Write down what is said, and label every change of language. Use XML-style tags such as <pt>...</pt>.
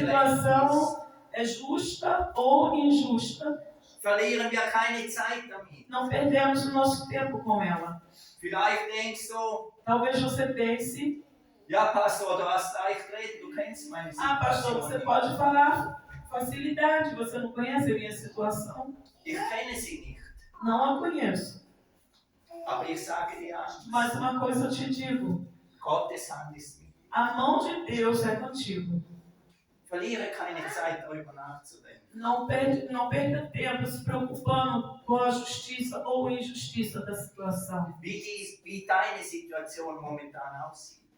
<pt>situação é justa ou injusta,</pt> <de>Verlieren wir keine Zeit damit.</de> <pt>não perdemos o nosso tempo com ela.</pt> <de>Vielleicht denkst du,</de> <pt>Talvez você pense,</pt> <de>ja Pastor, du hast leicht reden, du kennst meine</de> <pt>pastor, você</pt> <de>Situation.</de> <pt>pode falar facilidade, você não conhece a minha situação.</pt> <de>Ich kenne sie nicht,</de> <pt>Não a conheço.</pt> <de>aber ich sage dir eins,</de> <pt>Mas uma coisa eu te digo,</pt> <de>Gottes Hand ist mit dir.</de> <pt>a mão de Deus é contigo.</pt> <de>Verliere keine Zeit, darüber nachzudenken.</de> <pt>Não perca tempo se preocupando com a justiça ou injustiça da situação.</pt> <de>Wie deine Situation momentan aussieht.</de>